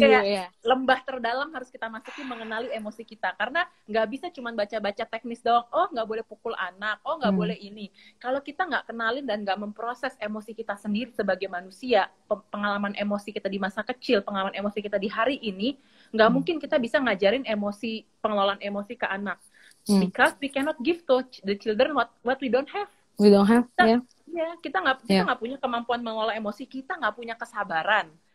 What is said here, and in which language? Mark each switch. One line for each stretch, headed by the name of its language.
Indonesian: Ini kayak lembah terdalam harus kita masuki mengenali emosi kita, karena nggak bisa cuma baca-baca teknis doang. Oh nggak boleh pukul anak, oh nggak boleh ini. Kalau kita nggak kenalin dan nggak memproses emosi kita sendiri sebagai manusia, pengalaman emosi kita di masa kecil, pengalaman emosi kita di hari ini, nggak mungkin kita bisa ngajarin pengelolaan emosi ke anak.
English: Because we cannot give to the children what we don't have. We don't have,
Indonesian: kita nggak punya kemampuan mengelola emosi, kita nggak punya kesabaran.